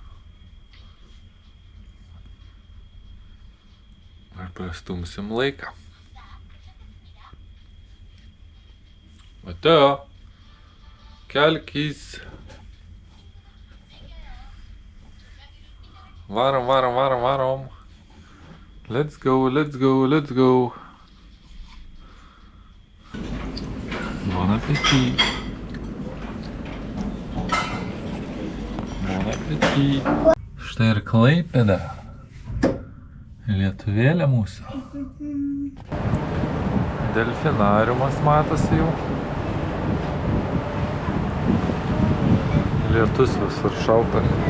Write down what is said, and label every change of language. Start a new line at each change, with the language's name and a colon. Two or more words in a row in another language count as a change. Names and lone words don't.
Lithuanian: Ar prastumsim laiką. Mateo, kelkis. Varom.
English: Let's go.
French: Bon appétit.
Lithuanian: Štai ir Klaipėda. Lietuvėlė mūsų. Delfinariumas matosi jau. Lietus visur šalta.